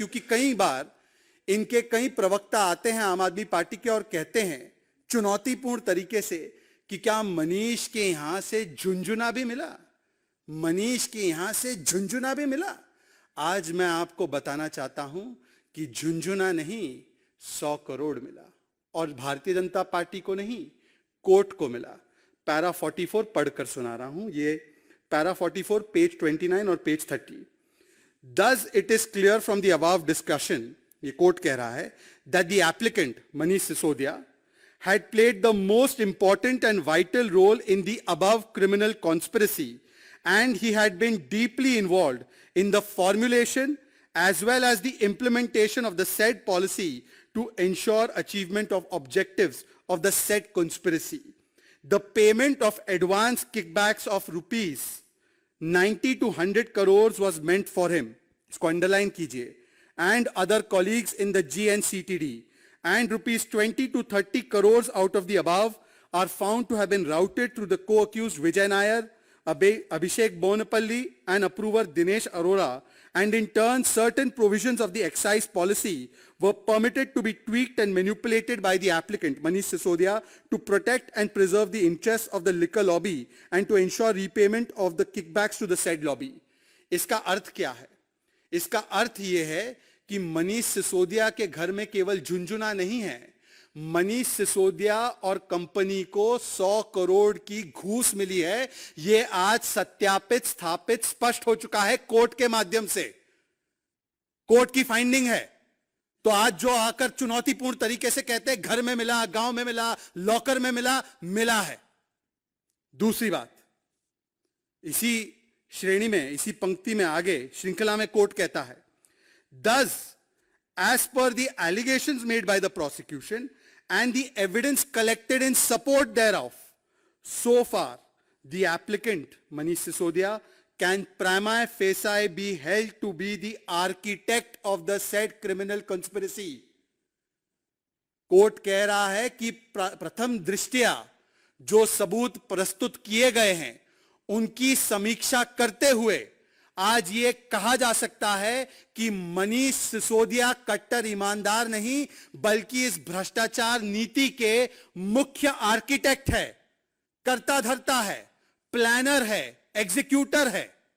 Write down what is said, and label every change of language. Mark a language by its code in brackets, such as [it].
[hi] क्योंकि कई बार इनके कई प्रवक्ता आते हैं आम आदमी पार्टी के और कहते हैं चुनौतीपूर्ण तरीके से कि क्या मनीष के यहां से झुंझुना भी मिला, मनीष के यहां से झुंझुना भी मिला। आज मैं आपको बताना चाहता हूं कि झुंझुना नहीं, 100 करोड़ मिला, और भारतीय जनता पार्टी को नहीं, कोर्ट को मिला। पैरा 44 पढ़कर सुना रहा हूं, ये पैरा 44 पेज 29 और page 30। [en] Thus it is clear from the above discussion, [hi] ये कोर्ट कह रहा है, [en] that the applicant Manish Sisodia had played the most important and vital role in the above criminal conspiracy, and he had been deeply involved in the formulation as well as the implementation of the said policy to ensure achievement of objectives of the said conspiracy. The payment of advance kickbacks of rupees 90 to 100 crores was meant for him, [hi] इसको underline कीजिए, [en] and other colleagues in the GNCTD, and rupees 20 to 30 crores out of the above are found to have been routed through the co-accused Vijay Nair, Abhishek Bonapalli and approver Dinesh Arora, and in turn certain provisions of the excise policy were permitted to be tweaked and manipulated by the applicant Manish Sisodia to protect and preserve the interests of the liquor lobby and to ensure repayment of the kickbacks to the said lobby. [hi] इसका अर्थ क्या है? इसका अर्थ यह है कि मनीष सिसोदिया के घर में केवल झुंझुना नहीं है, मनीष सिसोदिया और कंपनी को 100 करोड़ की घूस मिली है। यह आज सत्यापित, स्थापित, स्पष्ट हो चुका है कोर्ट के माध्यम से। कोर्ट की फाइंडिंग है। तो आज जो आकर चुनौतीपूर्ण तरीके से कहते हैं घर में मिला, गांव में मिला, लॉकर में मिला, मिला है। दूसरी बात, इसी श्रेणी में, इसी पंक्ति में आगे श्रृंखला में कोर्ट कहता है, [en] Thus, as per the allegations made by the prosecution and the evidence collected in support thereof, so far the applicant Manish Sisodia can prima facie be held to be the architect of the said criminal conspiracy. [hi] Court कह रहा है कि प्रथम दृष्टया जो सबूत प्रस्तुत किए गए हैं उनकी समीक्षा करते हुए आज ये कहा जा सकता है कि मनीष सिसोदिया कट्टर ईमानदार नहीं बल्कि इस भ्रष्टाचार नीति के मुख्य आर्किटेक्ट है, कर्ता धर्ता है, प्लानर है, एग्जीक्यूटर है।